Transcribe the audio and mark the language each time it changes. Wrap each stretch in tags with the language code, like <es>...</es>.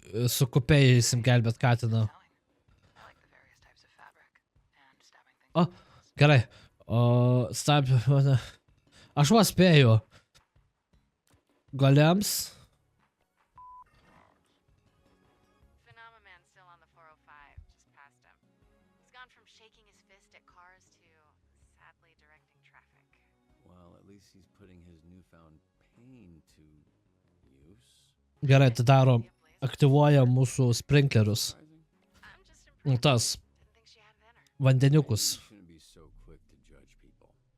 <lt>Su kupėjaisim gelbėt katiną.</lt> <en>I like the various types of fabric and stabbing things.</en> <lt>O, gerai. Stab... Aš va spėju. Golems.</lt> <en>Phenomenon still on the 405, just past him. He's gone from shaking his fist at cars to sadly directing traffic. Well, at least he's putting his newfound pain to use.</en> <lt>Gerai, atidaro, aktyvuoja mūsų sprinklerius.</lt> <en>Surprising. I'm just impressed.</en> <lt>Tas</lt> <en>Didn't think she had it in her.</en> <lt>vandeniukus.</lt> <en>You shouldn't be so quick to judge people.</en>